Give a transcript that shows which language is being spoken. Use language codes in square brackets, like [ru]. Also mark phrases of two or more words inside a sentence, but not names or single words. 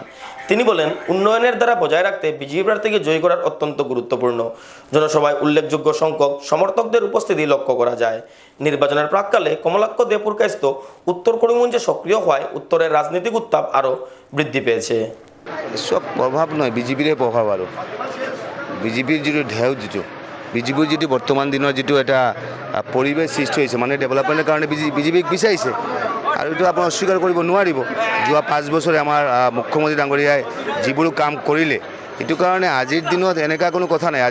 [bn] তিনি বলেন, উন্নয়নের দ্বারা বজায় রাখতে বিজেপি প্রার্থীকে জয়ী করার অত্যন্ত গুরুত্বপূর্ণ। জনসভায় উল্লেখযোগ্য সংখ্যক সমর্থকদের উপস্থিতি লক্ষ্য করা যায়। নির্বাচনের প্রাক্কালে কমলাক্ষ দেপুরকায়স্থ উত্তর করিমগঞ্জে সক্রিয় হওয়ায় উত্তরের রাজনৈতিক উত্তাপ আরও বৃদ্ধি পেয়েছে। সব প্রভাব নয়, [as] বিজেপিৰে প্ৰভাৱ। আৰু বিজেপিৰ যিটো ঢেউ, বিজেপিৰ যিটো বৰ্তমান দিনৰ যিটো এটা পৰিৱেশ সৃষ্টি হৈছে, মানে ডেভেলপমেণ্টৰ কাৰণে বিজেপিক বিচাৰিছে। আৰু এইটো আপুনি অস্বীকাৰ কৰিব নোৱাৰিব। যোৱা 5 বছৰে আমাৰ মুখ্যমন্ত্ৰী ডাঙৰীয়াই যিবোৰ কাম কৰিলে, এইটো কাৰণে আজিৰ দিনত এনেকুৱা কোনো কথা নাই।